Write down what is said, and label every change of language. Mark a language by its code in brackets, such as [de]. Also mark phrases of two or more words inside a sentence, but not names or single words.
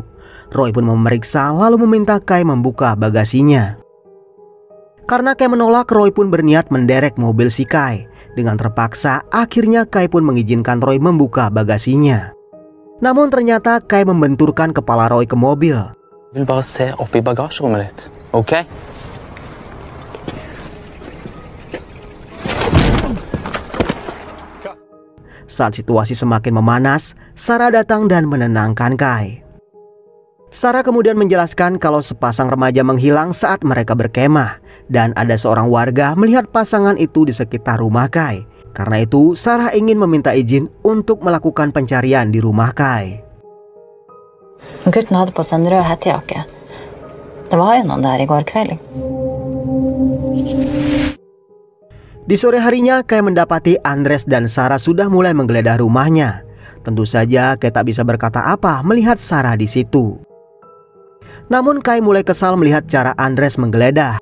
[id] Roy pun memeriksa lalu meminta Kai membuka bagasinya. Karena Kai menolak, Roy pun berniat menderek mobil si Kai. Dengan terpaksa, akhirnya Kai pun mengizinkan Roy membuka bagasinya. Namun ternyata Kai membenturkan kepala Roy ke mobil. [no] Jeg vil bare se opp i bagasjerommet ditt, ok? [id] Saat situasi semakin memanas, Sarah datang dan menenangkan Kai. Sarah kemudian menjelaskan kalau sepasang remaja menghilang saat mereka berkemah, dan ada seorang warga melihat pasangan itu di sekitar rumah Kai. Karena itu, Sarah ingin meminta izin untuk melakukan pencarian di rumah Kai. [no] Gutten hadde på seg en rød hettejakke. Det var jo noen der i går kveld. [id] Di sore harinya, Kai mendapati Andres dan Sarah sudah mulai menggeledah rumahnya. Tentu saja Kai tak bisa berkata apa melihat Sarah di situ. Namun Kai mulai kesal melihat cara Andres menggeledah.